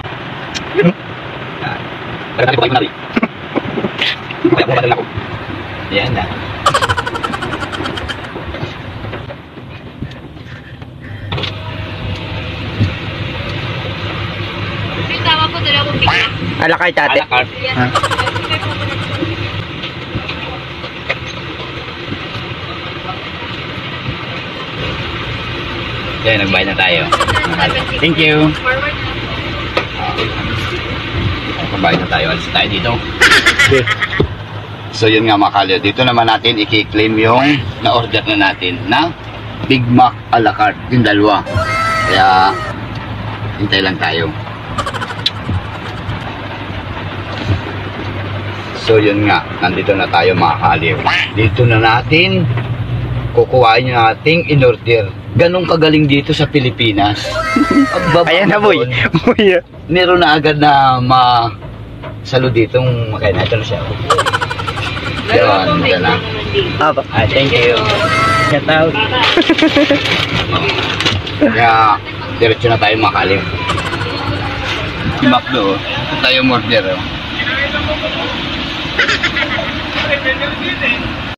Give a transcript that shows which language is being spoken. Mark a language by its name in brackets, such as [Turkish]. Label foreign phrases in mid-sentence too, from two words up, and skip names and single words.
[Filipino] Kaya po kayo natin. Kaya po padala ko. Ayan na. Tama po, dalawang Big Mac. A la carte, ate. A la carte. Ha? Kaya nagbayad na tayo. [English] Thank you. [Filipino] Forward na. Nagbayad na tayo. Alis tayo dito. Okay. So yun nga mga kalyo. Dito naman natin i-claim yung na-order na natin na Big Mac a la carte. Yung dalawa. Kaya hintay lang tayo. So yun nga. Nandito na tayo mga kalyo. Dito na natin kukuhain yung ating in-order. Ganong kagaling dito sa Pilipinas. Ayan na, boy. Boy. Meron na agad na salo ditong makain. Ito na siya. Yan, yan na. Apa. [English] Thank you. Shout out. [Filipino] Kaya, diretso na tayo makalim. Si Macdo, ito tayo order.